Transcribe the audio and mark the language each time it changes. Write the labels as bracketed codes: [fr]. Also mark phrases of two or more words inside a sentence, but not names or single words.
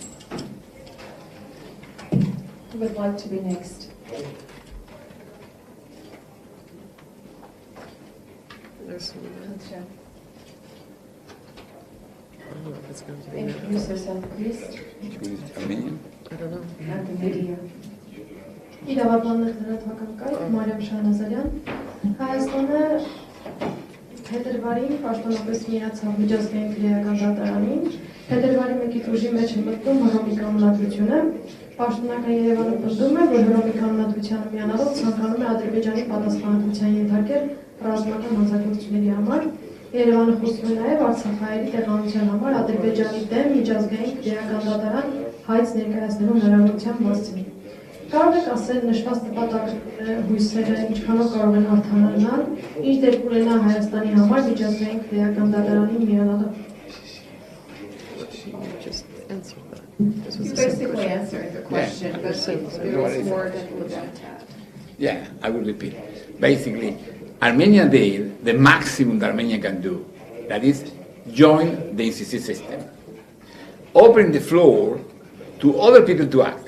[en] Who would like to be next? There's one. Kazia. I don't know if it's going to be. Introduce yourself, please. Armenian? I don't know. And the media. [hy] Իրավաբաններ դրատվական Մարիամ Շահնազարյան Հայաստանը փետրվարին պաշտոնապես միացավ միջազգային քրեական դատարանին փետրվարի 1-ից ուժի մեջ է մտնում Հռոմի կանոնադրությունը պաշտոնական Երևանը պնդում է որ Հռոմի կանոնադրությանը միանալով ցանկանում է Ադրբեջանի պատասխանատվության ենթարկել ռազմական հանցագործությունների համար Երևանը խոսում է նաև Արցախահայերի տեղանության համար Ադրբեջանի դեմ միջազգային քրեական դատարան հայց ներկայացնելու հնարավորության մասին Կարող եք ասել նշված նպատակ հույսերը ինչքանով կարող են արդանանալ, ինչ դեպք ունենա Հայաստանի համար միջազգային քրեական դատարանին միանալը։ [en] You basically answered the question, but it was more than that. Yeah, I will repeat. Basically, Armenia did the maximum that Armenia can do, that is, join the ICC system, open the floor to other people to act.